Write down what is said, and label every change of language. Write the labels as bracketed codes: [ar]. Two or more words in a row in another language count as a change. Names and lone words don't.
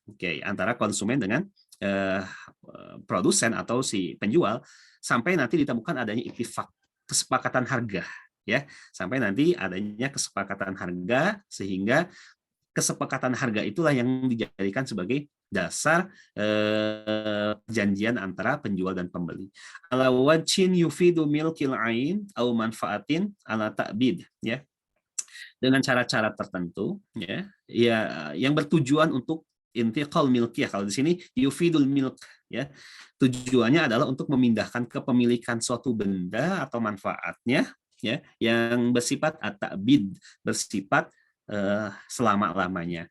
[id] Oke, antara konsumen dengan produsen atau si penjual, sampai nanti ditemukan adanya ittifaq, kesepakatan harga ya, sampai nanti adanya kesepakatan harga, sehingga kesepakatan harga itulah yang dijadikan sebagai dasar perjanjian antara penjual dan pembeli. [ar] على وجه يفيد ملك العين أو منفعة على التأبيد ya, [id] dengan cara-cara tertentu ya, yang bertujuan untuk [ar] انتقال الملكية. [id] Kalau di sini [ar] يفيد الملك [id] ya, tujuannya adalah untuk memindahkan kepemilikan suatu benda atau manfaatnya ya, yang bersifat at-ta'bid, bersifat selama-lamanya.